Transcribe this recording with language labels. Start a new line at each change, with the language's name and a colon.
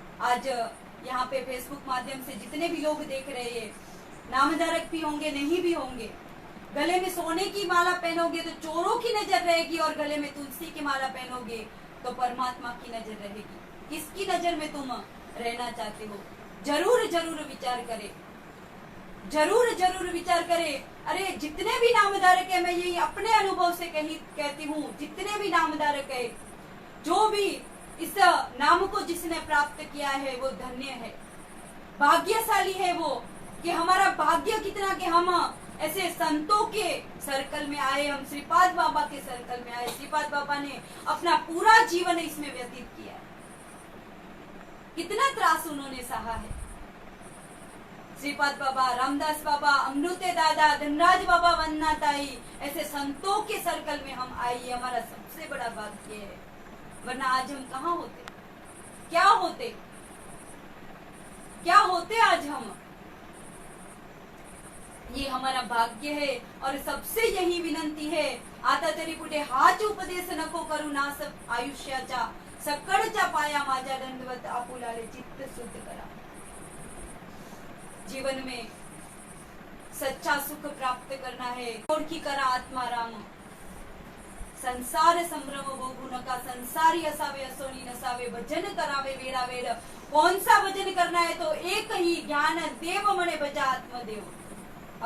Hindi: आज यहाँ पे फेसबुक माध्यम से जितने भी लोग देख रहे हैं, नामधारक भी होंगे नहीं भी होंगे, गले में सोने की माला पहनोगे तो चोरों की नजर रहेगी, और गले में तुलसी की माला पहनोगे तो परमात्मा की नजर रहेगी। किसकी नजर में तुम रहना चाहते हो? जरूर जरूर विचार करे, जरूर जरूर विचार करे। अरे जितने भी नामधारक है, मैं यही अपने अनुभव से कहती हूँ, जितने भी नामधारक है, जो भी इस नाम को जिसने प्राप्त किया है वो धन्य है, भाग्यशाली है वो। कि हमारा भाग्य कितना कि हम ऐसे संतों के सर्कल में आए, हम श्रीपाद बाबा के सर्कल में आए। श्रीपाद बाबा ने अपना पूरा जीवन इसमें व्यतीत किया है। कितना त्रास उन्होंने सहा है। श्रीपाद बाबा, रामदास बाबा, अमृते दादा, धनराज बाबा, वंदना ताई, ऐसे संतों के सर्कल में हम आए, ये हमारा सबसे बड़ा भाग्य है। वरना आज हम कहाँ होते, क्या होते आज हम? ये हमारा भाग्य है। और सबसे यही विनंती है,
Marathi: आता तरी कुठे हाच उपदेश नको करू ना सब आयुष्याचा, सकळच्या पाया माझ्या दंडवत आपुलाले चित्त शुद्ध करा।
Hindi: जीवन में सच्चा सुख प्राप्त करना है,
Marathi: ओळखी करा आत्माराम। संसार संभ्रम भोगू नका, संसारी असावे असोनी नसावे, भजन करावे वेळा वेळ।
Hindi: कौन सा भजन करना है? तो एक ही,
Marathi: ज्ञान देव म्हणे भजा आत्मदेव।